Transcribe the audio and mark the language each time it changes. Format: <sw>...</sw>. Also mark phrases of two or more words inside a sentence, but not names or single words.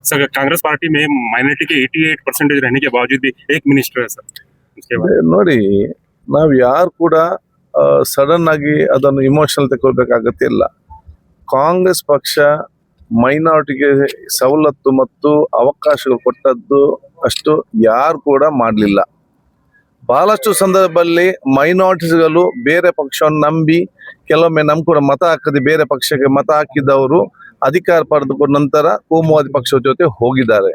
<hi>सर कांग्रेस पार्टी में माइनॉरिटी के 88% रहने के बावजूद भी एक मिनिस्टर है सर, उसके बाद</hi> <kn>ನೋಡಿ, ನಾವು ಯಾರು ಕೂಡ ಸಡನ್ ಆಗಿ ಅದನ್ನು ಇಮೋಷನಲ್ ತಗೊಳ್ಬೇಕು ಅಗತ್ಯ ಇಲ್ಲ. ಕಾಂಗ್ರೆಸ್ ಪಕ್ಷ ಮೈನಾರಿಟಿಗೆ ಸವಲತ್ತು ಮತ್ತು ಅವಕಾಶಗಳು ಕೊಟ್ಟದ್ದು ಅಷ್ಟು ಯಾರು ಕೂಡ ಮಾಡಲಿಲ್ಲ. ಬಹಳಷ್ಟು ಸಂದರ್ಭದಲ್ಲಿ ಮೈನಾರಿಟಿಸ್ಗಳು ಬೇರೆ ಪಕ್ಷವನ್ನು ನಂಬಿ ಕೆಲವೊಮ್ಮೆ ನಮ್ ಕೂಡ ಮತ ಹಾಕದೆ ಬೇರೆ ಪಕ್ಷಕ್ಕೆ ಮತ ಹಾಕಿದವರು ಅಧಿಕಾರ ಪಡೆದುಕೊಂಡ ನಂತರ ಕೋಮುವಾದಿ ಪಕ್ಷದ ಜೊತೆ ಹೋಗಿದ್ದಾರೆ.</kn>